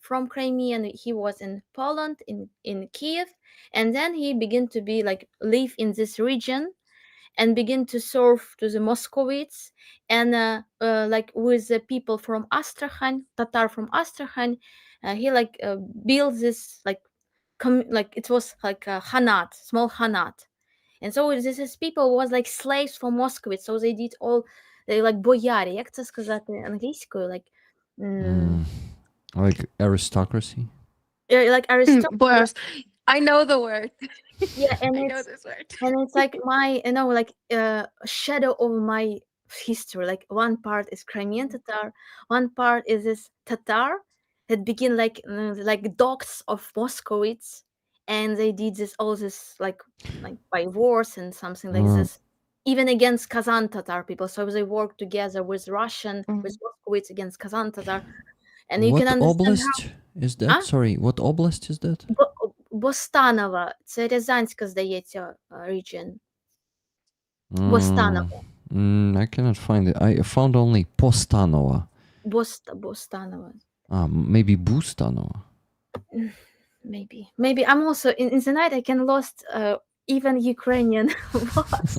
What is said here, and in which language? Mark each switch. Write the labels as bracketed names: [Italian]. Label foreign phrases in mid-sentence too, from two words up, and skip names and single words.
[English] from Crimea, and he was in Poland, in Kiev, and then he began to be like live in this region, and begin to serve to the Muscovites, and like with the people from Astrakhan, Tatar from Astrakhan, he like built this like like it was like a Hanat, small Hanat. And so this is people was like slaves for Moscovites, so they did all, they like [Ukrainian] бояри, як це сказати англійською, [English] like Like aristocracy. like aristocracy. Boyars. I know the word. Yeah, and I know it's this word. like my like shadow of my history. Like one part is Crimean Tatar, one part is this Tatar that begin like dogs of Moscowites, and they did this all this like by wars and something like Uh, this, even against Kazan Tatar people. So they work together with Russian with Mhm. Moscowites against Kazan Tatar, and you what can understand how. oblast is that? А? Sorry, what oblast is that? [Ukrainian] Бостанова. Це Рязанська, здається, [English] region. Mm, Бостанова. I cannot find it. I found only Postanova. Бостанова. Maybe Bustanova. Maybe. I'm also in the night I can lost even Ukrainian words